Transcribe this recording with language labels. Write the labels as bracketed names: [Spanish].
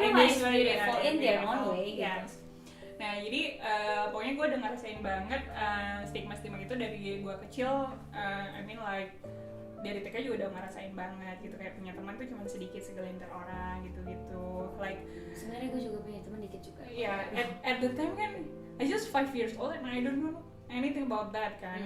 [English] is beautiful in their own way. Yes. [Indonesian] Nah jadi pokoknya gue udah ngerasain banget stigma itu dari gue kecil. [English] I mean like [Indonesian] dari TK juga udah ngerasain banget gitu, kayak punya teman tuh cuma sedikit segelintir orang gitu. [English] Like [Indonesian] sebenarnya gue juga punya teman dikit juga. [English] Yeah, at the time kan I just 5 years old and I don't know anything about that kan.